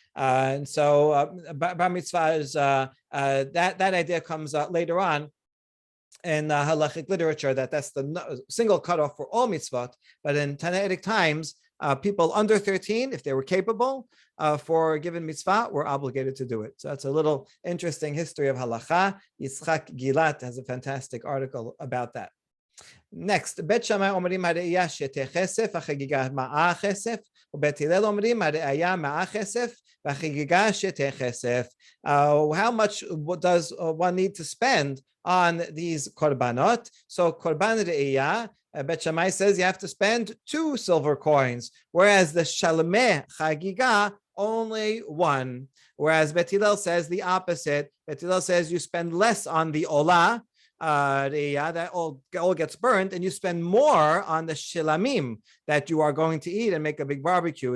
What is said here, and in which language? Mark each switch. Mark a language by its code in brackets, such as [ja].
[en] And so bar mitzvah is, that idea comes later on in halachic literature, that's the single cutoff for all mitzvot. But in Tannaitic times, people under 13, if they were capable for a given mitzvah, were obligated to do it. So that's a little interesting history of halacha. Yitzchak Gilat has a fantastic article about that. [he] Next, Bet Shammai אומרים הראייה שתי כסף, החגיגה מאה כסף, ובית הלל אומרים הראייה מאה כסף, והחגיגה שתי כסף. [en] How much does one need to spend on these korbanot? So korban re'iyah, Bet Shammai says you have to spend 2 silver coins, whereas the shalmei Hagigah only 1. Whereas Bet Hillel says the opposite. Bet Hillel says you spend less on the olah, that all gets burned, and you spend more on the shilamim that you are going to eat and make a big barbecue.